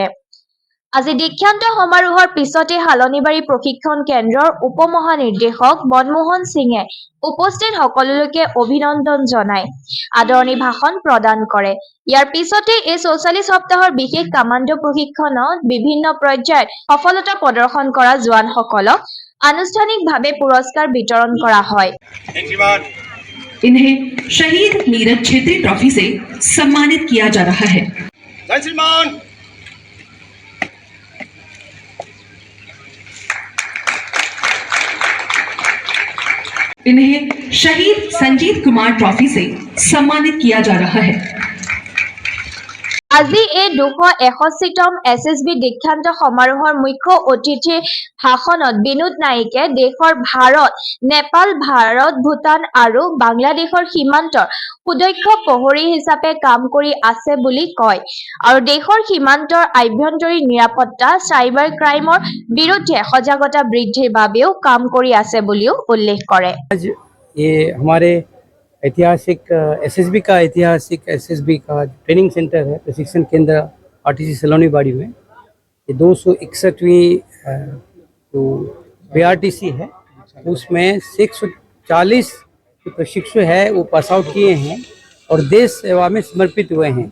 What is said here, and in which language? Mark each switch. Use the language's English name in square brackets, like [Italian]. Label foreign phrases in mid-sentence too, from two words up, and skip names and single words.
[Assamese] আজি দীক্ষান্ত সমাৰোহৰ পিছতে হালনিবাৰী প্ৰশিক্ষণ কেন্দ্ৰৰ উপ-মহানিৰ্দেশক মনমোহন সিঙে উপস্থিত সকলোকে অভিনন্দন জনায় আদৰণি ভাষণ প্ৰদান কৰে। ইয়াৰ পিছতে এই 44 সপ্তাহৰ বিশেষ কামাণ্ডো প্ৰশিক্ষণত বিভিন্ন পৰ্যায়ত সফলতা প্ৰদৰ্শন কৰা জোৱানসকলক আনুষ্ঠানিকভাৱে পুৰস্কাৰ বিতৰণ কৰা হয়। [Hindi] इन्हें शहीद नीरज छेत्री ट्रॉफी से सम्मानित किया जा रहा है। इन्हें शहीद संजीत कुमार ट्रॉफी से सम्मानित किया जा रहा है। [Assamese] আজি এই 261তম SSB দীক্ষান্ত সমাৰোহৰ মুখ্য অতিথিৰ ভাষণত বিনোদ নাইকে দেশৰ ভাৰত, নেপাল, ভাৰত, ভূটান আৰু বাংলাদেশৰ সীমান্তৰ সুদক্ষ প্ৰহৰী হিচাপে কাম কৰি আছে বুলি কয় আৰু দেশৰ সীমান্তৰ আভ্যন্তৰীণ নিৰাপত্তা, [English] cyber crime [Assamese] বিৰুদ্ধে সজাগতা বৃদ্ধিৰ বাবেও কাম কৰি আছে বুলিও উল্লেখ কৰে। [Hindi] ये हमारे ऐतिहासिक SSB का [English] training center [Hindi] है, प्रशिक्षण केंद्र RTC सलोनीबाड़ी में। ये 261वीं जो BRTC है उसमें 640 प्रशिक्षु है वो [English] pass out [Hindi] किए हैं और देश सेवा में समर्पित हुए हैं।